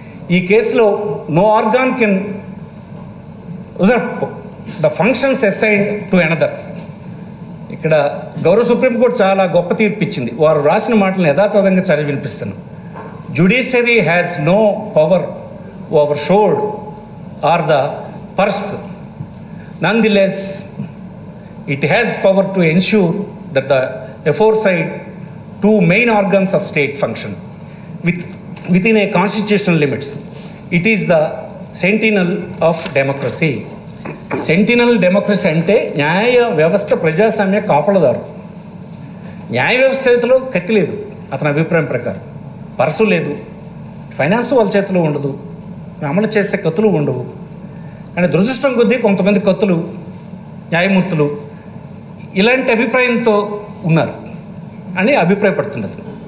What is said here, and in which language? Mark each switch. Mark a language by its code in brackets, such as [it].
[te] ఈ కేసులో [en] No organ can usurp the functions assigned to another. [te] ఇక్కడ గౌరవ సుప్రీంకోర్టు చాలా గొప్ప తీర్పు ఇచ్చింది. వారు రాసిన మాటలను యథాతథంగా చదివి వినిపిస్తాను. [en] Judiciary has no power over sword or the purse. Nonetheless, it has power to ensure that the aforesaid two main organs of state function within a constitutional limits. It is the sentinel of democracy. Sentinel democracy [te] అంటే న్యాయ వ్యవస్థ ప్రజాస్వామ్య కాపలదారు. న్యాయ వ్యవస్థ చేతిలో కత్తి లేదు అతని అభిప్రాయం ప్రకారం, పర్సు లేదు, ఫైనాన్స్ వాళ్ళ చేతిలో ఉండదు, అమలు చేసే కత్తులు ఉండవు. కానీ దురదృష్టం కొద్దీ కొంతమంది కత్తులు న్యాయమూర్తులు ఇలాంటి అభిప్రాయంతో ఉన్నారు అని అభిప్రాయపడుతున్నది.